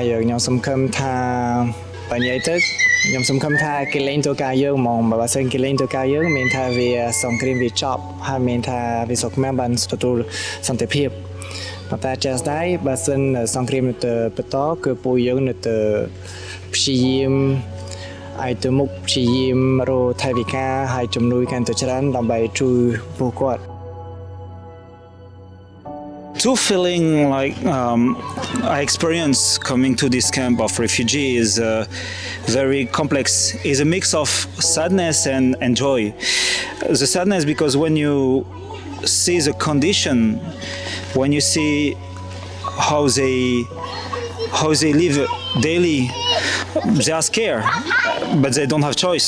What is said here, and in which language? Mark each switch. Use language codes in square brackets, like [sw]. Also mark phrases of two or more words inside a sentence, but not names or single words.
[km] ខ្ញុំសង្ឃឹមថាបញ្ញទៅខ្ញុំសង្ឃឹមថាគេលេងទៅការយើងហ្មងបើសិនគេលេងទៅការយើងមានថាវាសង្គ្រាមវាចប់ហើយមានថាវាសុខខ្មែរបានទទួលសន្តិភាពប៉ុន្តែចាស់ដែរបើសិនសង្គ្រាមនៅទៅបន្តគឺពួកយើងនៅទៅព្យាយាមឲ្យទៅមុខព្យាយាមរកថវិកាហើយជំនួយកាន់តែច្រើនដើម្បីជួយពួកគាត់ [en] Two feeling like I experienced coming to this camp of refugee is very complex. It's a mix of sadness and joy. The sadness because when you see the condition, when you see how they live daily, they are scared, but they don't have choice.